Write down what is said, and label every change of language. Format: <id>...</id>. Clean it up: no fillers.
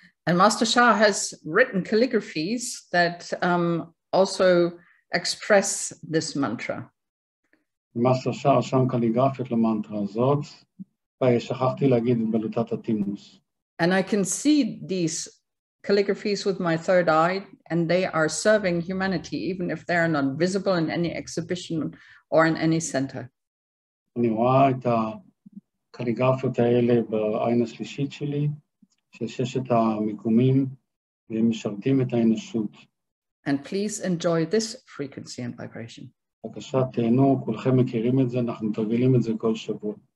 <en>And Master Shah has written calligraphies that also express this mantra.</en> <he>מאסטר שאה רשם קליגרפיות למנטרה הזאת, ושכחתי להגיד את בלוטת הטימוס.</he> <en>And I can see these calligraphies with my third eye, and they are serving humanity, even if they are not visible in any exhibition or in any center.</en> <he>אני רואה את הקליגרפיות האלה בעין השלישית שלי, של 6 המיקומים, והם משרתים את האנושות.</he> <en>And please enjoy this frequency and vibration.</en> <he>בבקשה, תהנו, כולכם מכירים את זה, אנחנו מתרגלים את זה כל שבוע.</he>